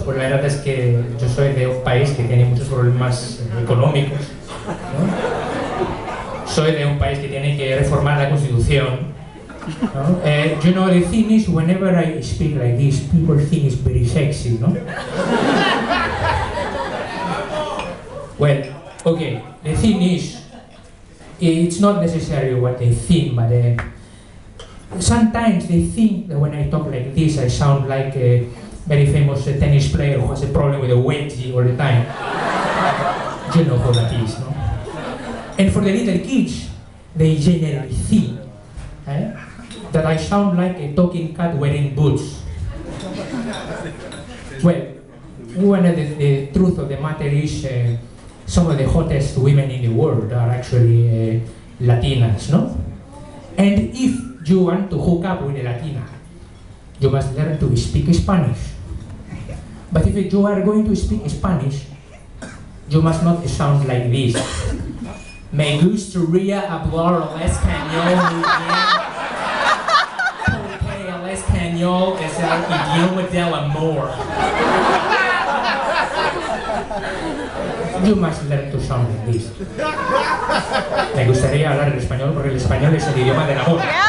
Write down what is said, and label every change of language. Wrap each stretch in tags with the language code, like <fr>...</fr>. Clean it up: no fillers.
<es>Pues la verdad es que yo soy de un país que tiene muchos problemas económicos, ¿no? Soy de un país que tiene que reformar la Constitución. No?</es> <en>The thing is, whenever I speak like this, people think it's very sexy, no? Well, okay, the thing is, it's not necessarily what they think, but sometimes they think that when I talk like this, I sound like a very famous tennis player who has a problem with a wedgie all the time. You know how that is, no? And for the little kids, they generally think that I sound like a talking cat wearing boots. Well, the truth of the matter is some of the hottest women in the world are actually Latinas, no? And if you want to hook up with a Latina, you must learn to speak Spanish. But if you are going to speak Spanish, you must not sound like this.</en> <es>Me gustaría hablar el español muy bien. Porque el español es el idioma del amor.</es> <en>You must learn to sound like this.</en> <es>Me gustaría hablar el español porque el español es el idioma del amor.</es>